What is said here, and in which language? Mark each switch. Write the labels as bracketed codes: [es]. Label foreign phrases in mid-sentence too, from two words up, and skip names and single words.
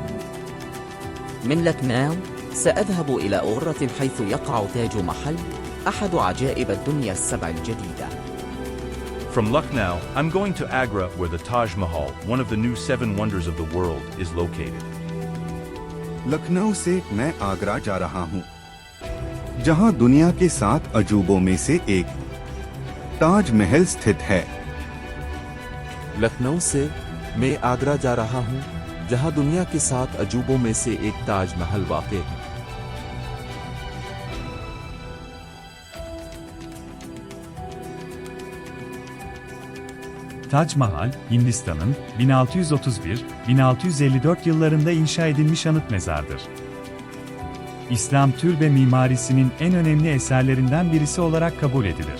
[ar] من لكناو سأذهب إلى غرة حيث يقع تاج محل أحد عجائب الدنيا السبع الجديدة. [en] From Lucknow, I'm going to Agra where the Taj Mahal, one of the new 7 wonders of the world, is located. [hi] लखनऊ से मैं आगरा जा रहा हूँ, जहाँ दुनिया के 7 अजूबों में से एक ताज महल स्थित है। लखनऊ से मैं आगरा जा रहा हूँ, जहाँ दुनिया के 7 अजूबों में से एक ताज महल वाक़ है। [tr] Tac Mahal, Hindistan'ın 1631-1654 yıllarında inşa edilmiş anıt mezardır. İslam türbe mimarisinin en önemli eserlerinden birisi olarak kabul edilir.